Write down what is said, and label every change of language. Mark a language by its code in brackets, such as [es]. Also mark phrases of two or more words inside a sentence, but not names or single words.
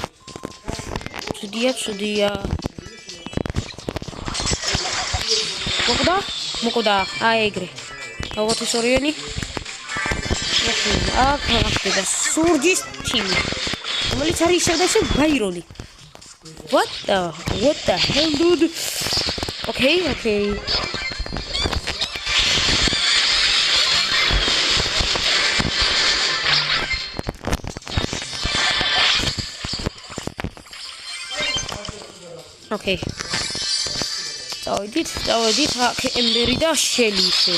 [ka] ცუდია. მოკვდა. აი ეგრე. როგორც ის ორიანი. აქ ხდება სურჯის თიმი. რომელიც არის ისევ და ისევ ბაირონი. [en] What the hell, dude? Okay. Okay. [ka] წავედით აქ ემბერი და შელი ისე.